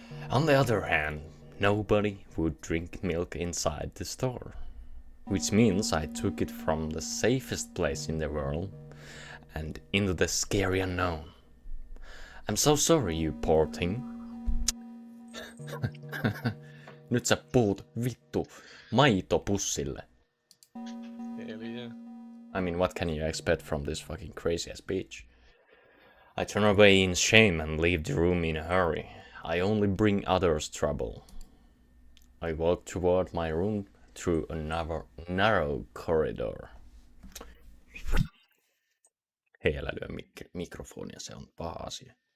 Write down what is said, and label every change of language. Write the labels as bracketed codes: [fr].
[en] On the other hand, nobody would drink milk inside the store, which means I took it from the safest place in the world and into the scary unknown. I'm so sorry, you poor thing. [fi] Nyt sä puhut vittu maitopussille. Eli yeah. [en] I mean, what can you expect from this fucking crazy ass bitch? I turn away in shame and leave the room in a hurry. I only bring others trouble. I walk toward my room through a narrow corridor. [fi] Hei, älä lyö mikrofonia, se on paha asia.